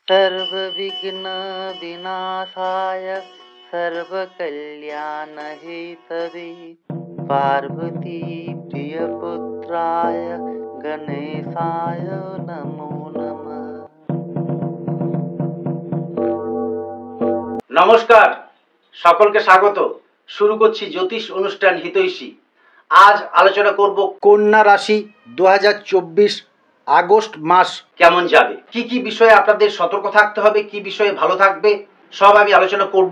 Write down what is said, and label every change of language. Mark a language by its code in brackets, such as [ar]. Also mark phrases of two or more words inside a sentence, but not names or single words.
[sa] सर्वविघ्न विनाशाय सर्वकल्याणहेतवे पार्वती प्रियपुत्राय गणेशाय नमो नमः। [bn] নমস্কার, সকলকে স্বাগত। শুরু করছি জ্যোতিষ অনুষ্ঠান হিতৈষী। আজ আলোচনা করব কন্যা রাশি 2024 আগস্ট মাস কেমন যাবে, কি কি বিষয়ে আপনাদের সতর্ক থাকতে হবে, কি বিষয়ে ভালো থাকবে, সব আমি আলোচনা করব।